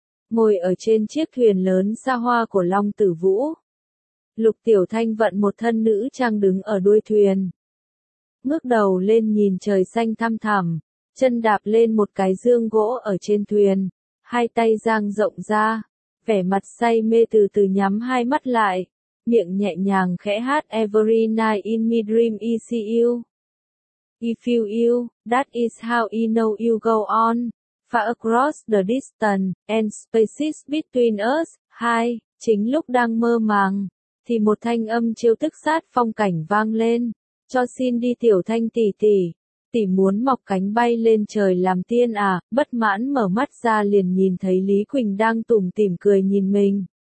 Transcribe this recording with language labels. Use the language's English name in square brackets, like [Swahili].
[Vietnamese] Ngồi ở trên chiếc thuyền lớn xa hoa của Long Tử Vũ, Lục Tiểu Thanh vận một thân nữ trang đứng ở đuôi thuyền. Ngước đầu lên nhìn trời xanh thăm thẳm, chân đạp lên một cái dương gỗ ở trên thuyền, hai tay dang rộng ra, vẻ mặt say mê từ từ nhắm hai mắt lại, miệng nhẹ nhàng khẽ hát [English] Every night in my dream I see you. I feel you, that is how I know you go on. Far across the distance and spaces between us, [Vietnamese] hai, chính lúc đang mơ màng, thì một thanh âm trêu tức sát phong cảnh vang lên, cho xin đi tiểu thanh tỷ tỷ. Tỷ muốn mọc cánh bay lên trời làm tiên à, bất mãn mở mắt ra liền nhìn thấy Lý Quỳnh đang tủm tỉm cười nhìn mình.